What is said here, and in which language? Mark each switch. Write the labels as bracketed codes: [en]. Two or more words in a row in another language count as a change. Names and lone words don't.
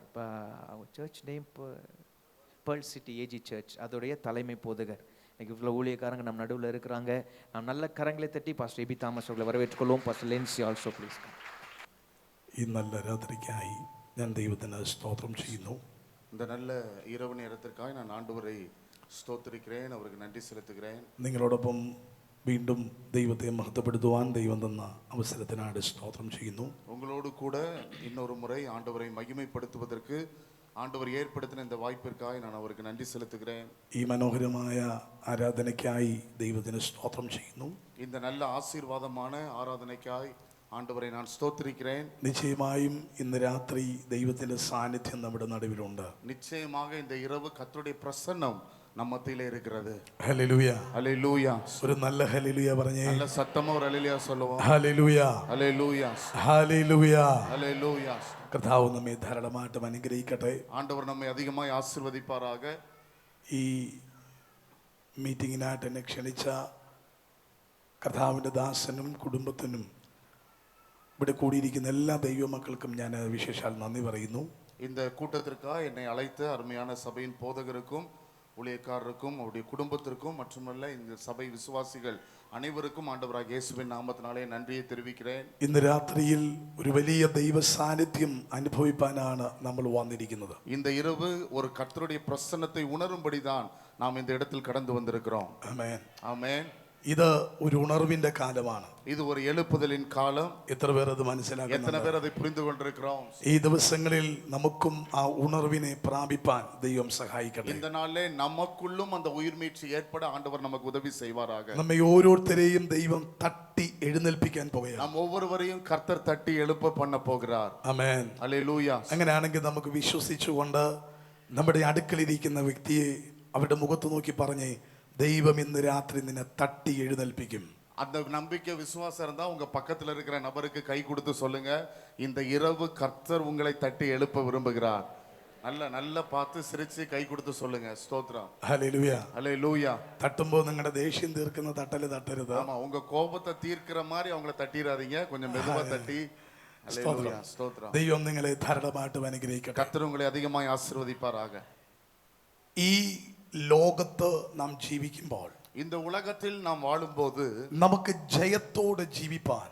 [en] church name [ta] பேர்ல் சிட்டி ஏஜி சர்ச், அதோடைய தலைமை போதகர். இன்னைக்கு இவ்வளோ ஊழியக்காரங்க நம்ம நடுவில் இருக்கிறாங்க. நாம் நல்ல கரங்களை தட்டி பாஸ்டர் எபி தாமஸ் அவர்களை வரவேற்றுக்கொள்வோம். [en] Pastor Lincy also please. [ml] ഈ നല്ല രാത്രിക്കായി ഞാൻ ദൈവത്തിന് സ്തോത്രം ചെയ്യുന്നു. [ta] இந்த நல்ல இரவு நேரத்திற்காக நான் ஆண்டவரை സ്തോത്രിக்கிறேன், அவருக்கு நன்றி செலுத்துகிறேன். [ml] നിങ്ങളോടൊപ്പം വീണ്ടും ദൈവത്തെ മഹത്വപ്പെടുത്തുവാൻ ദൈവം തന്ന അവസരത്തിനായിട്ട് സ്തോത്രം ചെയ്യുന്നു. [ta] உங்களோடு கூட இன்னொரு முறை ஆண்டவரை மகிமைப்படுத்துவதற்கு ஆண்டவர் ஏற்படுத்தின இந்த வாய்ப்பிற்காக நான் அவருக்கு நன்றி செலுத்துகிறேன். [ml] ഈ മനോഹരമായ ആരാധനയ്ക്കായി ദൈവത്തിന് സ്തോത്രം ചെയ്യുന്നു. [ta] இந்த நல்ல ஆசீர்வாதமான ஆராதனைக்காய் ஆண்டவரை நான் ஸ்தோத்திரிக்கிறேன். [ml] നിശ്ചയമായും ഇന്ന് രാത്രി ദൈവത്തിന്റെ സാന്നിധ്യം നമ്മുടെ നടുവിലുണ്ട്. [ta] நிச்சயமாக இந்த இரவு கர்த்தருடைய பிரசன்னம் நம்ம மத்தியிலே இருக்கிறது. [ml] ഹല്ലേലൂയ, [ta] ஹல்லேலூயா. [ml] ഒരു നല്ല ഹല്ലേലൂയ പറഞ്ഞേ. [ta] நல்ல சத்தமா ஒரு ஹல்லேலூயா சொல்லுவோம். [ml] ഹല്ലേലൂയ, [ta] ஹல்லேலூயா, [ml] ഹല്ലേലൂയ. [ta] ஹல்லேலூயா. [ml] കർത്താവ് നമ്മെ ധാരാളമായിട്ട് അനുഗ്രഹിക്കട്ടെ. [ta] ஆண்டவர் நம்மை அதிகமாய் ஆசீர்வதிப்பாராக. [ml] ഈ മീറ്റിങ്ങിനായിട്ട് എന്നെ ക്ഷണിച്ച കർത്താവിൻ്റെ ദാസനും കുടുംബത്തിനും ഇവിടെ കൂടിയിരിക്കുന്ന എല്ലാ ദൈവമക്കൾക്കും ഞാൻ വിശേഷാൽ നന്ദി പറയുന്നു. [ta] இந்த கூட்டத்திற்காக என்னை அழைத்த அருமையான சபையின் போதகருக்கும் ஊழியக்காரருக்கும் அவருடைய குடும்பத்திற்கும் மட்டுமல்ல இந்த சபை விசுவாசிகள் அனைவருக்கும் ஆண்டவராகிய இயேசுவின் நாமத்தினாலே நன்றியை தெரிவிக்கிறேன். [ml] ഇന്ന് രാത്രിയിൽ ഒരു വലിയ ദൈവ സാന്നിധ്യം അനുഭവിപ്പാനാണ് നമ്മൾ വന്നിരിക്കുന്നത്. [ta] இந்த இரவு ஒரு கர்த்தருடைய பிரசன்னத்தை உணரும்படிதான் நாம் இந்த இடத்தில் கடந்து வந்திருக்கிறோம். [ml] ആമേൻ, [ta] ஆமென். [ml] ഇത് ഒരു ഉണർവിന്റെ കാലമാണ്. [ta] இது ஒரு எழுப்புதலின் காலம். [ml] എത്ര പേർ അത് [ta] எத்தனை [ml] മനസ്സിലാക്കുന്നു? [ta] பேர் அதை புரிந்து கொண்டிருக்கிறோம்? [ml] ഈ ദിവസങ്ങളിൽ നമുക്കും ആ ഉണർവിനെ പ്രാപിപ്പാൻ ദൈവം സഹായിക്കട്ടെ. [ta] இந்த நாளிலே நமக்குள்ளும் அந்த உயிர்மீட்சி ஏற்பட ஆண்டவர் நமக்கு உதவி செய்வாராக. [ml] നമ്മെ ഓരോരുത്തരെയും ദൈവം തട്ടി എഴുന്നേൽപ്പിക്കാൻ പോകുകയാണ്. [ta] நாம் ஒவ்வொருவரையும் கர்த்தர் தட்டி எழுப்ப பண்ண போகிறார். [ml] ആമേൻ. [ta] ஹல்லேலூயா. [ml] അങ്ങനെയാണെങ്കിൽ നമുക്ക് വിശ്വസിച്ചുകൊണ്ട് നമ്മുടെ അടുക്കലിരിക്കുന്ന വ്യക്തിയെ അവരുടെ മുഖത്ത് നോക്കി പറഞ്ഞേ, ദൈവം ഇന്ന് രാത്രി നിന്നെ തട്ടി എഴുന്നേൽപ്പിക്കും. [ta] அந்த நம்பிக்கை விசுவாசம் இருந்தா உங்க பக்கத்துல இருக்கிற நபருக்கு கை கொடுத்து சொல்லுங்க, இந்த இரவு கர்த்தர் உங்களை தட்டி எழுப்ப விரும்புகிறார். நல்ல பார்த்து சிரிச்சு கை கொடுத்து சொல்லுங்க. ஸ்தோத்திரம். [ml] ഹല്ലേലൂയ. [ta] ஹல்லேலூயா. [ml] തട്ടുമ്പോൾ നിങ്ങളുടെ ദേഷ്യം തീർക്കുന്ന തട്ടല് തട്ടരുത്. [ta] ஆமா, உங்க கோபத்தை தீர்க்கிற மாதிரி அவங்கள தட்டிராதீங்க, கொஞ்சம் மெதுவா தட்டி. ஹல்லேலூயா. ஸ்தோத்திரம். [ml] ദൈവം നിങ്ങളെ ധാരാളമായിട്ട് അനുഗ്രഹിക്കട്ടെ. [ta] கர்த்தர் உங்களை அதிகமாய் ஆசீர்வதிப்பாராக. [ml] ഈ ലോകത്ത് നാം ജീവിക്കുമ്പോൾ [ta] இந்த உலகத்தில் நாம் வாழும்போது [ml] നമുക്ക് ജയത്തോടെ ജീവിപ്പാൻ,